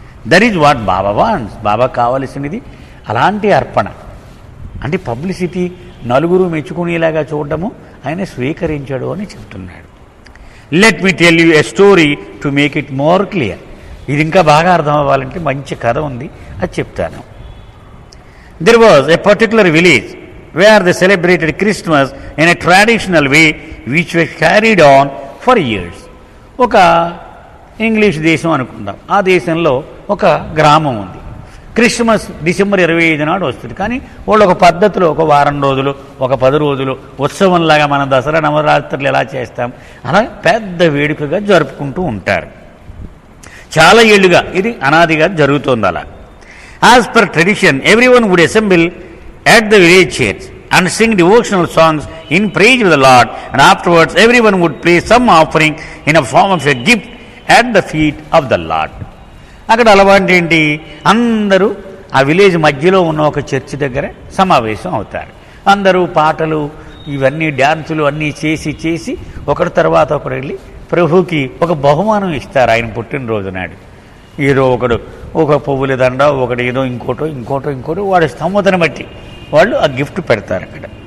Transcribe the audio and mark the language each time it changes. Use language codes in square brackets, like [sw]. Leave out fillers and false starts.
[en] That is what Baba wants. [te] బాబా కావలసినది అలాంటి అర్పణ. అంటే పబ్లిసిటీ, నలుగురు మెచ్చుకునేలాగా చూడటము ఆయన స్వీకరించాడు అని చెప్తున్నాడు. [en] Let me tell you a story to make it more clear. [te] ఇది ఇంకా బాగా అర్థం అవ్వాలంటే మంచి కథ ఉంది, అది చెప్తాను. [en] There was a particular village where they celebrated Christmas in a traditional way which was carried on for years. [te] ఒక ఇంగ్లీష్ దేశం అనుకుందాం. ఆ దేశంలో ఒక గ్రామం ఉంది. క్రిస్మస్ డిసెంబర్ 25 నాడు వస్తుంది. కానీ వాళ్ళు ఒక పద్ధతిలో ఒక వారం రోజులు, ఒక 10 రోజులు ఉత్సవంలాగా మనం దసరా నవరాత్రులు ఎలా చేస్తాం అలా పెద్ద వేడుకగా జరుపుకుంటూ ఉంటారు. చాలా ఏళ్లుగా ఇది అనాదిగా జరుగుతోంది అలా. [en] As per tradition, everyone would assemble at the village church and sing devotional songs in praise of the Lord, and afterwards everyone would place some offering in a form of a gift at the feet of the Lord. [te] అక్కడ అలవాటు ఏంటి, అందరూ ఆ village మధ్యలో ఉన్న ఒక church దగ్గర సమావేశం అవుతారు. అందరూ పాటలు ఇవన్నీ డ్యాన్సులు అన్నీ చేసి ఒకరి తర్వాత ఒకరు వెళ్ళి ప్రభుకి ఒక బహుమానం ఇస్తారు. ఆయన పుట్టినరోజు నాడు ఏదో ఒకడు ఒక పువ్వుల దండ, ఒకటి ఏదో ఇంకోటో వాడి స్తోమతను బట్టి వాళ్ళు ఆ గిఫ్ట్ పెడతారు అక్కడ.